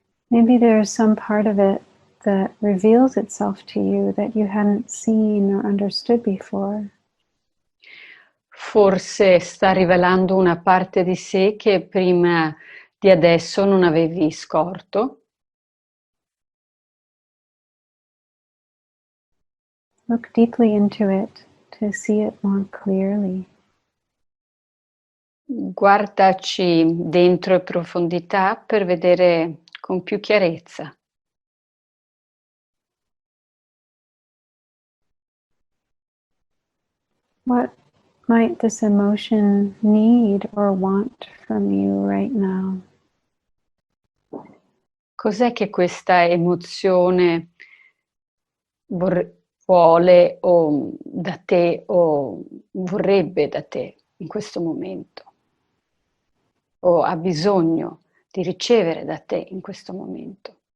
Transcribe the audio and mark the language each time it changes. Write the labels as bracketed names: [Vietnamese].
[English] Maybe there's some part of it that reveals itself to you that you hadn't seen or understood before. [Italian] Forse sta rivelando una parte di sé che prima di adesso non avevi scorto. [English] Look deeply into it to see it more clearly. [Italian] Guardaci dentro in profondità per vedere con più chiarezza. [English] What might this emotion need or want from you right now? [Italian] Cos'è che questa emozione vuole o da te o vorrebbe da te in questo momento? O ha bisogno di ricevere da te in questo momento?